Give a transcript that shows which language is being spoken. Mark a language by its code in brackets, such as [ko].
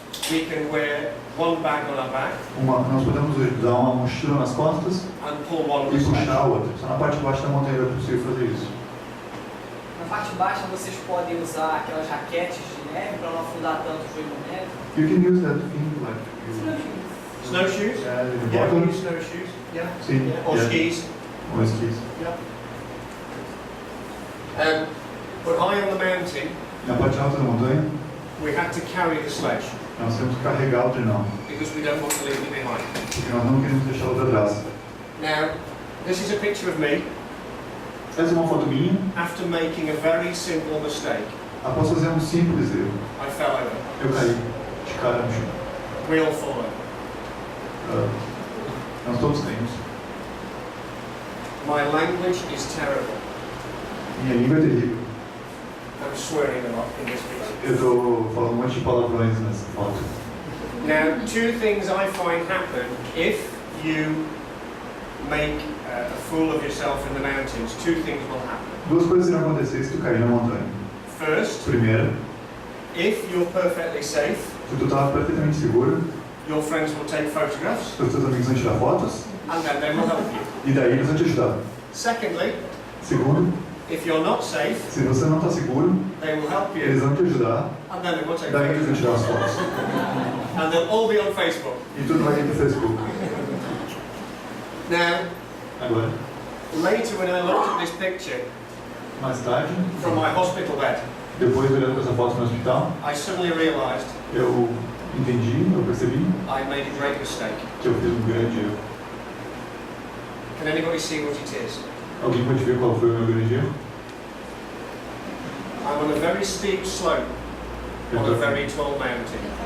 [en] we can wear one bag on our back [pt] nós podemos dar uma mochila nas costas [en] and pull one of [pt] e [en] the [pt] puxar a [en] sledges. [pt] outra. Só na parte de baixo da montanha é possível fazer isso. Na parte baixa vocês podem usar aquelas raquetes de neve para não afundar tanto o joelho na neve. [en] You can use that thing like Snowshoes? yeah, the Yeah, we bottom. use snowshoes. Yeah. [pt] Sim, [en] Yeah. Or yeah. skis. [pt] Ou esquis. [en] But high on the mountain, [pt] Na parte alta da montanha, [en] we had to carry the sledge [pt] nós temos que carregar o trenó, [en] because we don't want to leave it behind. [pt] porque nós não queremos deixá-lo para trás. [en] Now, this is a picture of me [pt] Essa é uma foto minha, [en] after making a very simple mistake. [pt] após fazer um simples erro. [en] I fell over. [pt] Eu caí de cara no chão. [en] We all fall over. [pt] Nós todos temos. [en] My language is terrible. [pt] Minha língua é terrível. [en] I'm swearing a lot in this picture. [pt] Eu estou falando um monte de palavrões nessa foto. [en] Now, 2 things I find happen if you make a fool of yourself in the mountains. 2 things will happen. [pt] 2 coisas irão acontecer se tu cair na montanha. [en] First, [pt] Primeira, [en] if you're perfectly safe, [pt] se tu estava perfeitamente seguro, [en] your friends will take photographs [pt] os teus amigos vão tirar fotos [en] and then they will help you. [pt] e daí eles vão te ajudar. [en] Secondly, [pt] Segundo, [en] if you're not safe, [pt] se você não está seguro, [en] they will help [pt] eles [en] you [pt] vão te ajudar, [en] and then they will take [pt] daí eles vão [en] photographs. [pt] tirar as fotos. [en] And they'll all be on Facebook. [pt] E tudo vai ir pro Facebook. [en] Now, [pt] Agora, [en] later when I looked at this picture [pt] mais tarde, [en] from my hospital bed, [pt] depois de olhando essa foto no hospital, [en] I suddenly realised [pt] eu entendi, eu percebi [en] I made a great mistake. [pt] que eu fiz um grande erro. [en] Can anybody see what it is? [pt] Alguém pode ver qual foi o meu grande erro? [en] I'm on a very steep slope on a very tall mountain.